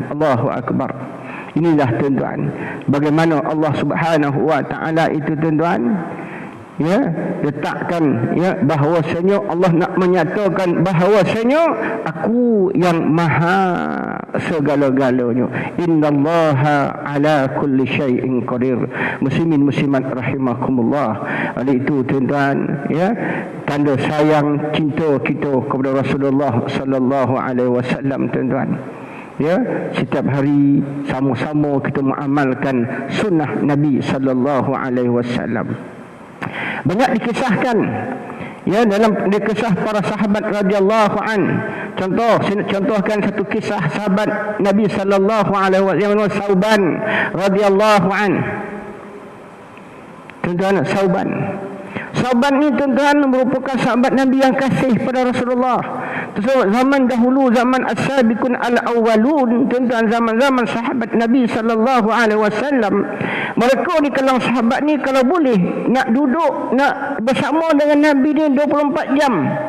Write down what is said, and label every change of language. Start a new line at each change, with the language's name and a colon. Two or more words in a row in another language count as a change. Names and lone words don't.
Arabic: الله أكبر.
Malay: Inilah tuan-tuan bagaimana Allah
Arabic: سبحانه وتعالى
Malay: itu tuan-tuan ya letakkan ya bahawasanya Allah nak menyatakan bahawasanya aku yang maha segala-galanya.
Arabic: إن الله على كل شيء قدير. المسلمين المسلمات رحمكم الله.
Malay: Oleh itu tuan-tuan ya, tanda sayang cinta kita kepada Rasulullah
Arabic: صلى الله عليه وسلم
Malay: tuan-tuan. Ya, setiap hari sama-sama kita mengamalkan sunnah Nabi
Arabic: صلى الله عليه وسلم.
Malay: Banyak dikisahkan ya dalam kisah para sahabat
Arabic: رضي الله عن.
Malay: Contoh, saya nak contohkan satu kisah sahabat Nabi
Arabic: صلى الله عليه وسلم,
Malay: Sauban
Arabic: رضي الله عن.
Malay: Tuan-tuan, Sauban ni tuan-tuan merupakan sahabat Nabi yang kasih pada Rasulullah. Zaman dahulu, zaman
Arabic: السابقون الأولون,
Malay: tuan-tuan, zaman-zaman sahabat Nabi
Arabic: صلى الله عليه وسلم,
Malay: mereka di kalangan sahabat ni kalau boleh nak duduk nak bersama dengan Nabi ni 24 jam.